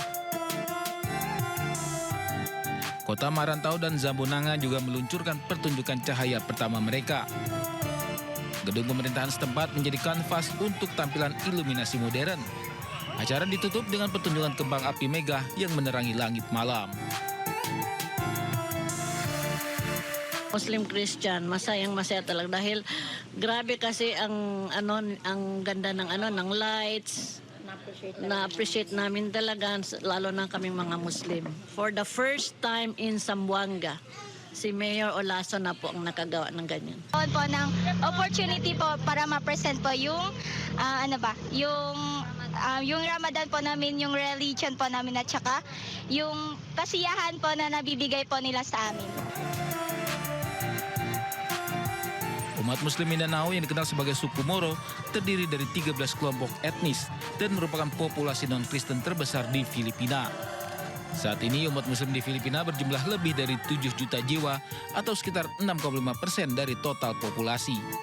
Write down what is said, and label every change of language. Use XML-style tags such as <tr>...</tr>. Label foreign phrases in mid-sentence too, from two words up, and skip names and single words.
<id>Kota Marantau dan Zambunanga juga meluncurkan pertunjukan cahaya pertama mereka. Gedung pemerintahan setempat menjadi kanvas untuk tampilan iluminasi modern. Acara ditutup dengan pertunjukan kembang api megah yang menerangi langit malam.</id> <tl>Muslim Christian, masa yang masaya talaga dahil grabe kasi ang ganda ng lights. Na-appreciate namin talaga, lalo na kaming mga Muslim.</tl> <en>For the first time in Zamboanga,</en> <tl>si Mayor Olaso na po ang nakagawa ng ganyan. Po ng opportunity po para ma-present po yung yung yung Ramadan po namin, yung religion po namin at saka yung kasiyahan po na nabibigay po nila sa amin.</tl> <id>Umat Muslim Mindanao yang dikenal sebagai suku Moro terdiri dari 13 kelompok etnis dan merupakan populasi non-Kristen terbesar di Filipina. Saat ini umat Muslim di Filipina berjumlah lebih dari 7 juta jiwa atau sekitar 6,5% dari total populasi.</id>